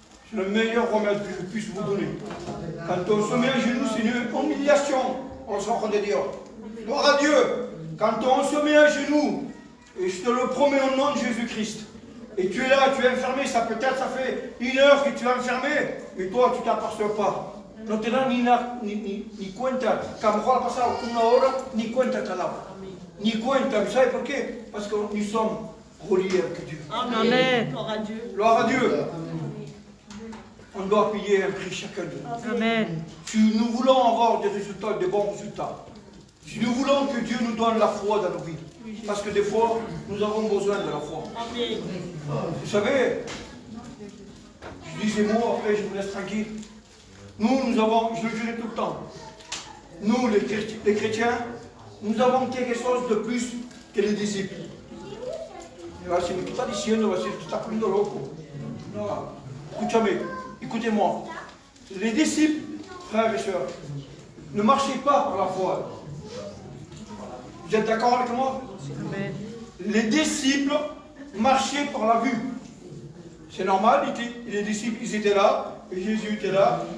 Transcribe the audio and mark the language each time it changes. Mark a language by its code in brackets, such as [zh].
[fr] C'est le meilleur remède que je puisse vous donner. Quand on se met à genoux, c'est une humiliation. On s'en de Dieu. Gloire à Dieu. Quand on se met à genoux, et je te le promets au nom de Jésus-Christ, et tu es là, tu es enfermé, ça fait 1 heure que tu es enfermé, mais toi tu ne t'aperçois pas. [es] No te das ni cuenta, que a lo mejor ha pasado 1 hora, ni cuenta te ha dado. Ni cuenta, [fr] vous savez pourquoi? Parce que nous sommes reliés avec Dieu. Amen. Gloire à Dieu. On doit payer un prix chacun de nous. Amen. Si nous voulons avoir des résultats, des bons résultats, si nous voulons que Dieu nous donne la foi dans nos vies, parce que des fois, nous avons besoin de la foi. Vous savez, je dis ces mots, après je vous laisse tranquille. Nous avons, je le dirai tout le temps, nous les chrétiens, nous avons quelque chose de plus que les disciples. [es] Si me está diciendo, si tu estás poniendo loco. No, escúchame, [fr] écoutez-moi. Les disciples, frères et sœurs, ne marchez pas par la foi. Vous êtes d'accord avec moi? Amen. Les disciples marchaient par la vue. C'est normal, les disciples, ils étaient là, et Jésus était là.